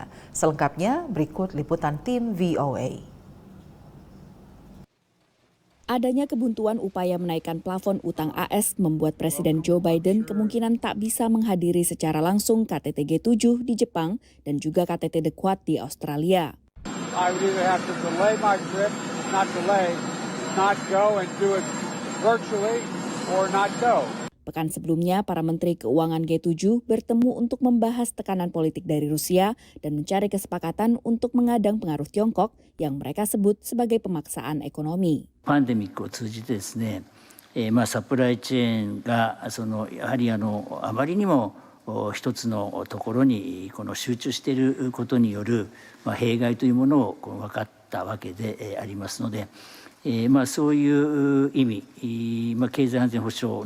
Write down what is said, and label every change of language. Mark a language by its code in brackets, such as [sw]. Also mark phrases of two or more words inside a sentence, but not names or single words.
[id] Selengkapnya berikut liputan tim VOA. Adanya kebuntuan upaya menaikkan plafon utang AS membuat Presiden Joe Biden kemungkinan tak bisa menghadiri secara langsung KTT G7 di Jepang dan juga KTT The Quad di Australia. [en] I would either have to delay my trip, not go and do it virtually, or not go. [id] Pekan sebelumnya, para Menteri Keuangan G7 bertemu untuk membahas tekanan politik dari Rusia dan mencari kesepakatan untuk mengadang pengaruh Tiongkok yang mereka sebut sebagai pemaksaan ekonomi. [ja] パンデミックを通じてですね、サプライチェーンがやはりあまりにも一つのところに集中していることによる弊害というものを分かったわけでありますので、そういう意味、経済安全保障